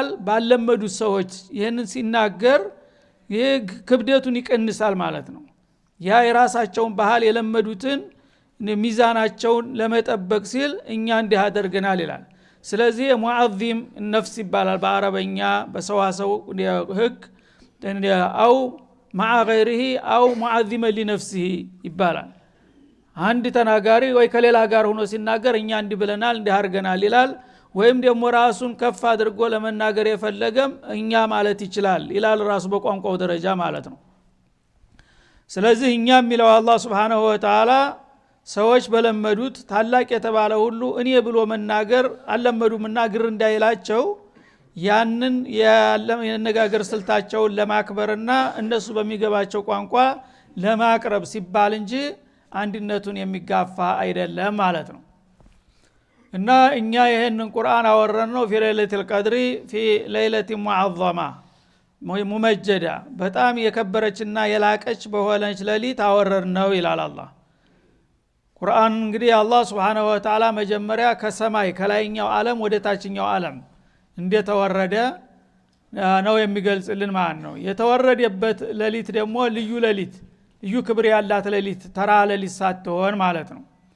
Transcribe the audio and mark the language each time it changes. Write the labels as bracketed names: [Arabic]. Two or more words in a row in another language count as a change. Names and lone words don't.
[Amharic] ባለመዱት ሰዎች ይህንን ሲናገር ይህ ክብደቱን ይቀንሳል ማለት ነው። ያ የራሳቸውን ባህል የለመዱትን ሚዛናቸውን ለመጠበቅ ሲል እኛ እንዲህ አደርገናል ይላል። ስለዚህ [Arabic] معظم نفس [Amharic] ይባላል በአረበኛ በሰዋሰው ህግ አው [Arabic] مع غيره او معظم لنفسه [Amharic] ይባላል። አንድ ተናጋሪ ወይ ከሌላ ጋር ሆኖ ሲናገር እኛ እንዲህ ብለናል እንዲህ አርገናል ይላል። ወይም ደግሞ ራሱን ከፍ አድርጎ ለመናገር የፈለገም እኛ ማለት ይችላል ይላል ራሱ በቋንቋው ደረጃ ማለት ነው። ስለዚህ እኛ የሚለው አላህ [Arabic] سبحانه وتعالى [Amharic] ሰዎች በለመዱት ታላቅ የተባለ ሁሉ እኔ ብሎ መናገር አለመዱምና ግር እንዳይላቸው ያንን የነጋገር ስልታቸውን ለማክበርና እነሱ በሚገባቸው ቋንቋ ለማቅረብ ሲባል እንጂ አንድነቱን የሚጋፋ አይደለም ማለት ነው። እና እኛ ይሄንን ቁርአን አወረድነው [Arabic] في ليلة القدر في ليلة معظمة [Amharic] ሙመጀዳ በጣም የከበረችና የላቀች በሆነች ሌሊት አወረድነው ይላል አላህ። ቁርአን እንግዲህ አላህ [Arabic] سبحانه وتعالى [Amharic] መጀመሪያ ከሰማይ ከላይኛው ዓለም ወደ ታችኛው ዓለም እንደተወረደ ነው የሚገልጽልን ማለት ነው። የተወረደበት ሌሊት ደግሞ ልዩ ሌሊት ልዩ ክብር ያላት ሌሊት ተራ ሌሊት ሳትሆን ማለት ነው።